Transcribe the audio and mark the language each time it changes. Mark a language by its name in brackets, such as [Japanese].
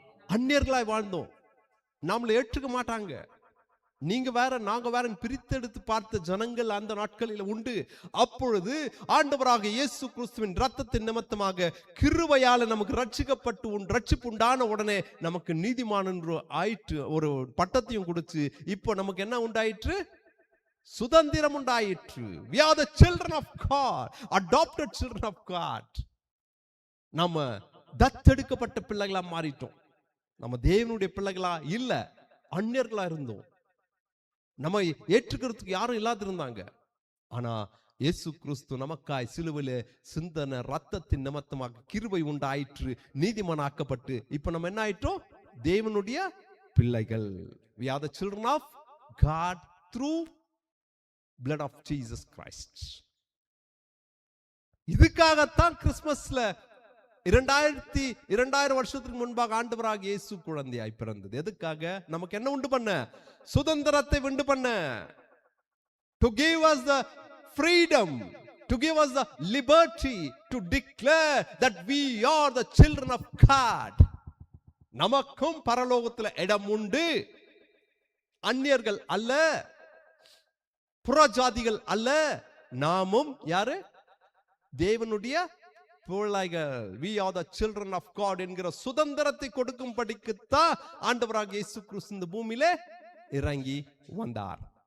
[Tamil] அந்நியர்களாய் வாழ்ந்தோம், நம்மளை ஏற்றுக்க மாட்டாங்க. நீங்க வேற நாங்க வேற பிரித்தெடுத்து பார்த்த ஜனங்கள் அந்த நாட்களில் உண்டு. அப்பொழுது ஆண்டவராக இயேசு கிறிஸ்துவின் இரத்தத்தின் நிமித்தமாக கிருபையால நமக்கு ரட்சிக்கப்பட்டு ரட்சிப்பு உண்டான உடனே நமக்கு நீதிமான் என்று ஆயிற்று, ஒரு பட்டத்தையும் கொடுத்து இப்போ நமக்கு என்ன உண்டாயிற்று? சுதந்திரம் உண்டாயிற்று. [English] We are the children of God, adopted children of God. [Tamil] நம்ம தத்தெடுக்கப்பட்ட பிள்ளைகளா மாறிட்டோம். நம்ம தேவனுடைய பிள்ளைகளா இல்ல, அந்நியர்களா இருந்தோம். நம்ம ஏற்றுக்கிறதுக்கு யாரும் இல்லாதிருந்தாங்க. ஆனா இயேசு கிறிஸ்து நமக்காய் சிலுவையிலே சிந்தன ரத்தத்தின் நிமித்தமாக கிருபை உண்டாயிற்று, நீதிமானாக்கப்பட்டு இப்ப நம்ம என்ன ஆயிட்டோம்? தேவனுடைய பிள்ளைகள். [English] We are the children of God through blood of Jesus Christ. [Tamil] இதுக்காகத்தான் கிறிஸ்மஸ்ல 2000 வருஷத்துக்கு முன்பாக ஆண்டவராக இயேசு குழந்தையாய் பிறந்தது. எதுக்காக? நமக்கு என்ன உண்டு பண்ண? சுதந்திரத்தை உண்டு பண்ண. [English] To give us the freedom, to give us the liberty to declare that we are the children of God. [Tamil] நமக்கும் பரலோகத்தில் இடம் உண்டு. அந்நியர்கள் அல்ல, புறஜாதிகள் அல்ல, நாமும் யாரு? தேவனுடைய பிள்ளைகள். [English] We are the children of God [Tamil] என்கிற சுதந்திரத்தை கொடுக்கும் படிக்குத்தான் ஆண்டவராக இயேசு கிறிஸ்து இந்த பூமியிலே இறங்கி வந்தார்.